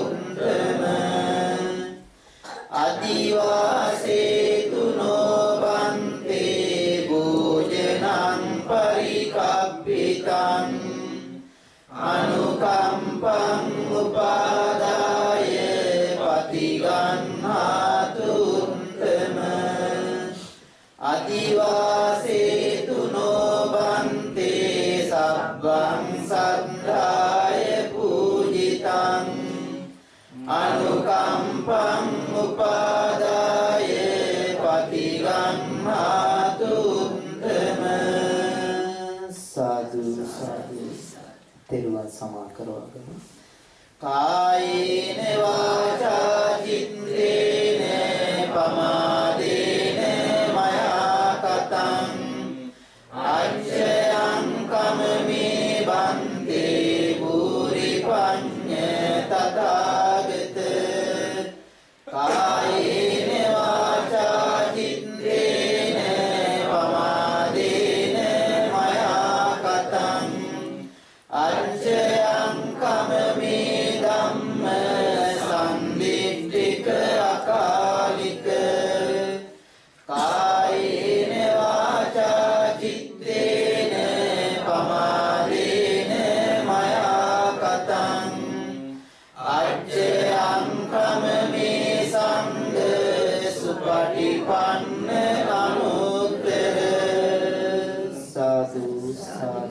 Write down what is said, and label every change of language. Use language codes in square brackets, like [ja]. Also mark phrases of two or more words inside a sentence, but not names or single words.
[pi] අදිවාසේතු නොබන්තේ භෝජනං පරිකප්පිතං අනුකම්පං උපාදාය පතිගන්නාතු අදිවාසේතු නොබන්තේ වද්ධාය පූජිතං අනුකම්පං උපාදාය පටිගම්හාතු උත්තම සාදු සාදු [si] තෙරුවන් සමා කරවගෙන [pi] කායේන වාචා චිත්තේන පමාදේන මයා කතං අච්ඡයං කමමේ බන්තේ බුරි පඤ්ඤ තථාගත කායේන වාචා චිත්තේන පමාදේන මයා කතං අච්ඡයං කමමේ ධම්ම සම්දිට්ඨික අකාලික කායේන වාචා චිත්තේන පමාදේන මයා කතං අච්ඡයං කමමේ සංඝ සුපටිපන්න අනුත්තර සාදු සාදු